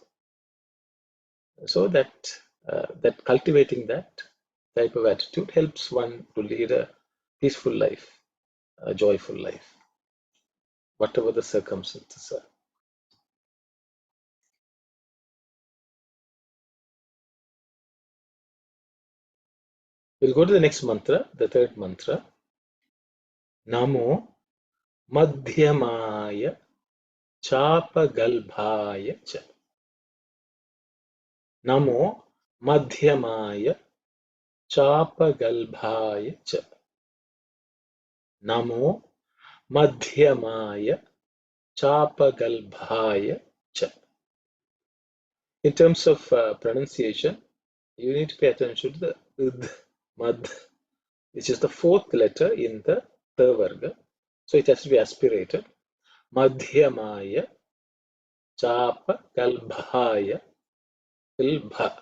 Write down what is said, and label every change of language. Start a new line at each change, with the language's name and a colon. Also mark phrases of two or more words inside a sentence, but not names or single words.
English: So that cultivating that type of attitude helps one to lead a peaceful life, a joyful life, whatever the circumstances are. We'll go to the next mantra, the third mantra.
Sanskrit: Namo Madhyamaya Chapagalbhaya Cha. Namo Madhyamaya Chapagalbhaya Cha. Namo Madhyamaya Chapagalbhaya Cha.
English: In terms of pronunciation, you need to pay attention to the mad, which is the fourth letter in the Varga. So it has to be aspirated.
Sanskrit: Madhyamaya Chapa Galbhaya Ilbha.